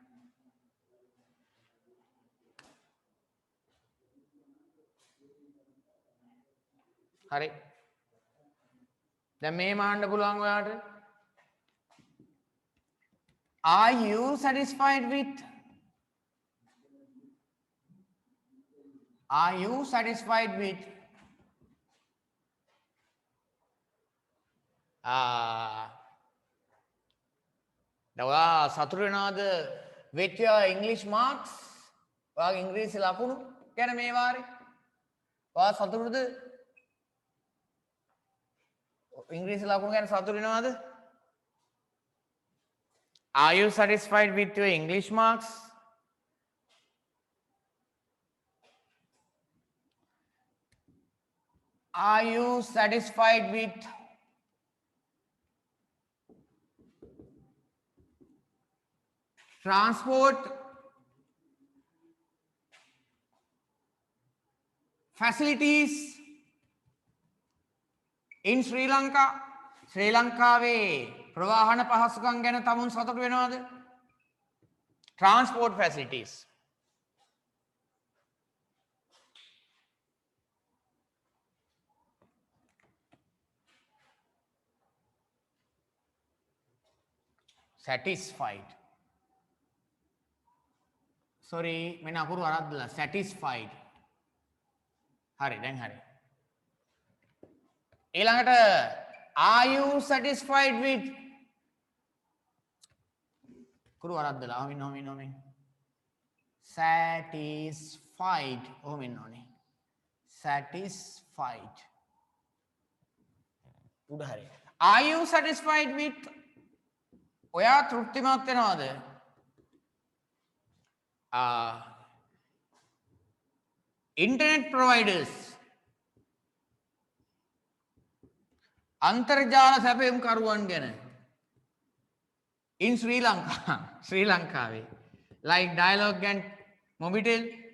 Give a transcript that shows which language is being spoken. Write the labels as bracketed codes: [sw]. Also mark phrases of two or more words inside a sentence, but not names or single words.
[si] හරි. දැන් මේ මාන්න පුළුවන් ඔයාට. [en] Are you satisfied with? Are you satisfied with? [si] ඔයා සතුටු වෙනවද [en] with your English marks? [si] ඔයාගේ ඉංග්‍රීසි ලකුණු ගැන මේ වාරේ? ඔයා සතුටුද? ඉංග්‍රීසි ලකුණු ගැන සතුටු වෙනවද? [en] Are you satisfied with your English marks? Are you satisfied with transport facilities in Sri Lanka? [si] ශ්‍රී ලංකාවේ ප්‍රවාහන පහසුකම් ගැන තමුන් සතුටු වෙනවද? [en] Transport facilities. Satisfied. Sorry, [si] මෙන්න අකුරු අරද්දලා satisfied. හරි දැන් හරි. ඊළඟට [en] are you satisfied with? [si] අකුරු අරද්දලා ඔහොමින්. Satisfied. ඔහොමින් ඕනේ. Satisfied. උඩ හරි. [en] Are you satisfied with? [si] ඔයා තෘප්තිමත් වෙනවද? [en] Internet providers. [si] අන්තර්ජාල සැපයුම් කරුවන් ගැන. [en] In Sri Lanka. ශ්‍රී ලංකාවේ. Like Dialog and Mobitel?